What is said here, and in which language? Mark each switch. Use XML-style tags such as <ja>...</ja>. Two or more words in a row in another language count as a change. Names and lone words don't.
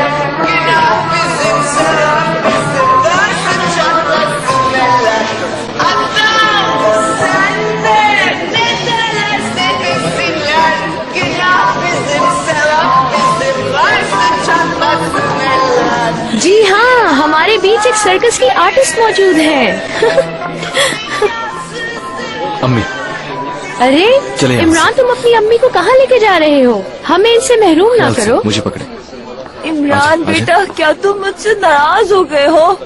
<tr>Günah bizim, sevap bizim, varsın çatlasın eller. Adam sen de ne derlerse desinler. Günah bizim, sevap bizim, varsın çatlasın eller.</tr> <ur>جی ہاں، ہمارے بیچ ایک سرکس کی آرٹسٹ موجود ہے. अम्मी अरे چلے یہاں عمران، تم اپنی امی کو کہاں لے کے جا رہے ہو? ہمیں ان سے محروم نہ خیال سے, करो। مجھے پکڑے. इमरान آجا، آجا. بیٹا، کیا تم مجھ سے ناراض ہو گئے ہو?</ur>